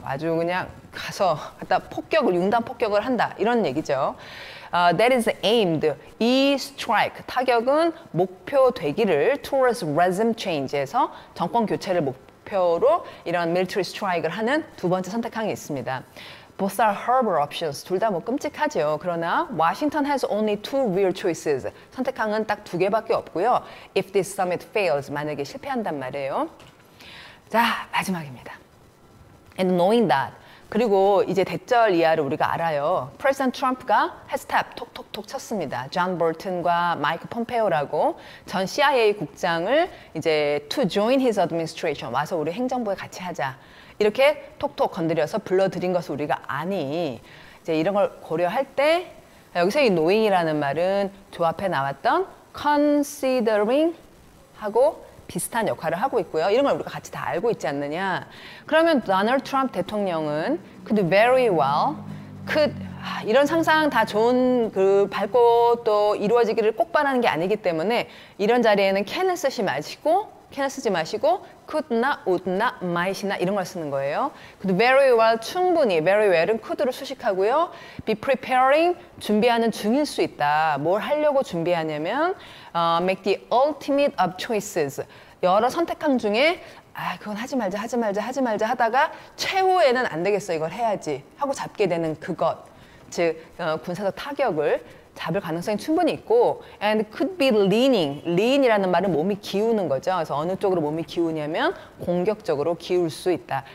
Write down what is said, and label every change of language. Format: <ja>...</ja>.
<ko>아주 그냥 가서 갖다 융단 폭격을 한다 이런 얘기죠.</ko> <en>That is aimed.</en> <ko>이 strike, 타격은 목표 되기를</ko> <en>towards regime change</en> <ko>에서 정권 교체를 목표로 이런 military strike를 하는 두 번째 선택항이 있습니다.</ko> <en>Both are horrible options.</en> <ko>둘 다 뭐 끔찍하죠. 그러나</ko> <en>Washington has only two real choices.</en> <ko>선택항은 딱 두 개밖에 없고요.</ko> <en>If this summit fails,</en> <ko>만약에 실패한단 말이에요. 자, 마지막입니다.</ko> <en>And knowing that.</en> <ko>그리고 이제 대절 이하를 우리가 알아요. 프레지던트 트럼프가 헤스탑 톡톡톡 쳤습니다. 존 볼튼과 마이크 폼페오라고 전 CIA 국장을 이제</ko> <en>to join his administration,</en> <ko>와서 우리 행정부에 같이 하자. 이렇게 톡톡 건드려서 불러들인 것을 우리가 아니. 이제 이런 걸 고려할 때 여기서 이 knowing이라는 말은 조합해 나왔던 considering 하고 비슷한 역할을 하고 있고요. 이런 걸 우리가 같이 다 알고 있지 않느냐. 그러면 도널드 트럼프 대통령은</ko> <en>could very well, could</en> <ko>이런 상상 다 좋은 그 밝고 또 이루어지기를 꼭 바라는 게 아니기 때문에 이런 자리에는 can을 쓰지 마시고 could나, would나, might이나 이런 걸 쓰는 거예요. 근데 very well, 충분히, very well은 could로 수식하고요. be preparing, 준비하는 중일 수 있다. 뭘 하려고 준비하냐면</ko> <en>make the ultimate of choices.</en> <ko>여러 선택항 중에 그건 하지 말자 하다가 최후에는 안 되겠어, 이걸 해야지 하고 잡게 되는 그것. 즉 군사적 타격을 잡을 가능성이 충분히 있고</ko> <en>and could be lean</en> <ko>이라는 말은 몸이 기우는 거죠. 그래서 어느 쪽으로 몸이 기우냐면 공격적으로 기울 수 있다.</ko>